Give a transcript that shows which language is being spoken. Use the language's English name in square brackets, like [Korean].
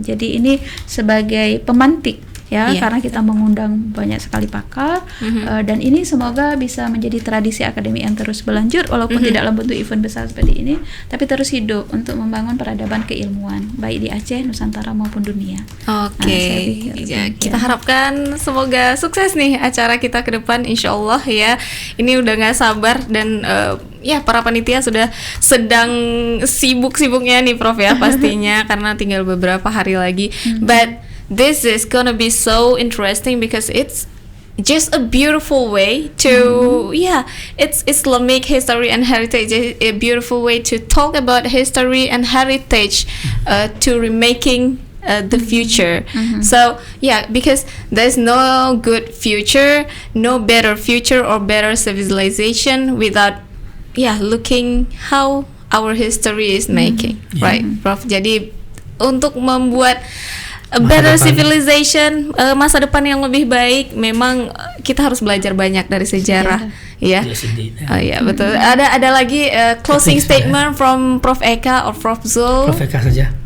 [Indonesian] Jadi ini sebagai pemantik ya, karena kita mengundang banyak sekali pakar dan ini semoga bisa menjadi tradisi akademik yang terus berlanjut walaupun tidak dalam bentuk event besar seperti ini, tapi terus hidup untuk membangun peradaban keilmuan baik di Aceh, Nusantara maupun dunia. Oke. Kita harapkan semoga sukses nih acara kita ke depan, insyaallah ya. Ini udah nggak sabar dan ya para panitia sudah sedang sibuk-sibuknya nih Prof ya pastinya karena tinggal beberapa hari lagi. [English] But this is gonna be so interesting because it's just a beautiful way to it's Islamic history and heritage, a beautiful way to talk about history and heritage to remaking the future. So because there's no good future, no better future or better civilization without looking how our history is making, right, Prof? [Indonesian] Jadi untuk membuat [English] a better civilization, [Indonesian] masa depan yang lebih baik, memang kita harus belajar banyak dari sejarah, ya. [English] Yes, indeed. [Indonesian] Betul. Ada lagi [English] closing statement from Prof Eka or Prof Zul? [Indonesian] Prof Eka saja.